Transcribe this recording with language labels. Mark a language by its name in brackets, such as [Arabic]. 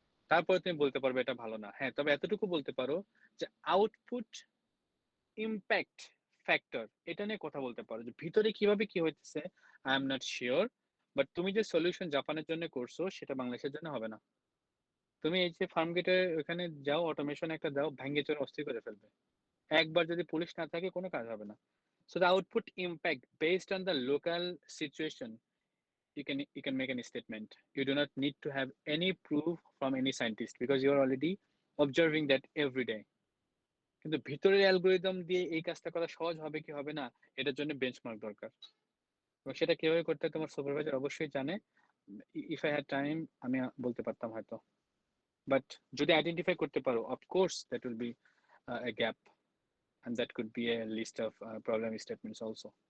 [Bangla] তারপরে তুমি বলতে পারবে এটা ভালো না। হ্যাঁ, তবে এতটুকু বলতে পারো যে আউটপুট ইম্প্যাক্ট ফ্যাক্টর এটা নিয়ে কথা বলতে পারো, যে ভিতরে কিভাবে কি হইতেছে [English] I am not sure, [Bangla] but তুমি যে সলিউশন জাপানের জন্য করছো সেটা বাংলাদেশের জন্য হবে না। তুমি এই যে ফার্ম গেটে ওখানে যাও, অটোমেশন একটা দাও, ভেঙে চোরে অস্থির করে ফেলবে। একবার যদি পুলিশ না থাকে কোনো কাজ হবে না। [English] So the output impact based on the local situation, you can make a statement. You do not need to have any proof from any scientist because you are already observing that every day. [Bangla] কিন্তু ভিতরের algorithm দিয়ে এই কাজটা করা সহজ হবে কি হবে না, এটার জন্য বেঞ্চমার্ক দরকার, এবং সেটা কিভাবে করতে হয় তোমার সুপারভাইজার অবশ্যই জানে। [English] if I had time [Bangla] আমি বলতে পারতাম হয়তো, [English] but [Bangla] যদি আইডেন্টিফাই করতে পারো, [English] Of course that will be a gap, and that could be a list of problem statements also.